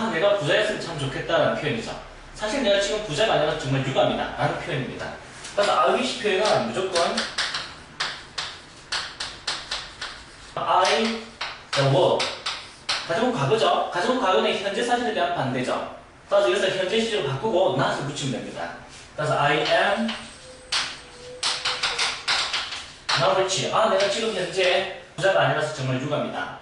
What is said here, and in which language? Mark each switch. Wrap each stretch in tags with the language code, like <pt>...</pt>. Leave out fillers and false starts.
<ko>내가 부자였으면 참 좋겠다라는 표현이죠. 사실 내가 지금 부자가 아니라 정말 유감이다 라는 표현입니다. 그래서 I wish 표현은 무조건</ko> <en>I were</en> <ko>가정은 과거죠. 가정은 과거는 현재 사실에 대한 반대죠. 따라서 여기서 현재 시제로 바꾸고 not을 붙이면 됩니다.</ko> <en>그래서 I am not rich.</en> <ko>내가 지금 현재 부자가 아니라서 정말 유감이다.</ko>